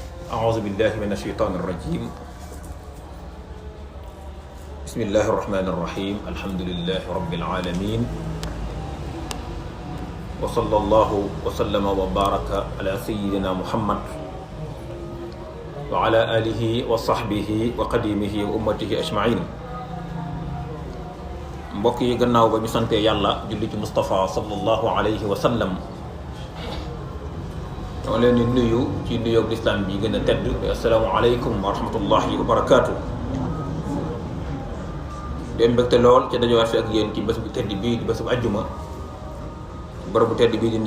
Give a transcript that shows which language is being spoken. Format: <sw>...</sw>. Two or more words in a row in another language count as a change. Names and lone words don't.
<ar>أعوذ بالله من الشيطان الرجيم بسم الله الرحمن الرحيم الحمد لله رب العالمين وصلى الله وسلم وبارك على سيدنا محمد وعلى آله وصحبه وقديمه وأمته أجمعين</ar> <wo>mbokk yi gannaaw ba ñu sante yàlla julli ci Mustafa</wo> <ar>صلى الله عليه وسلم</ar> <wo>ñoo leen di nuyu ci nuyoo lislaam bi gën a tedd</wo> <ar>السلام عليكم ورحمة الله وبركاته</ar> <wo>den mbégte lool ci dajowaat fi ak yéen ci bés bu tedd bii di bés bu àjjuma bërëb bu tedd bii di</wo>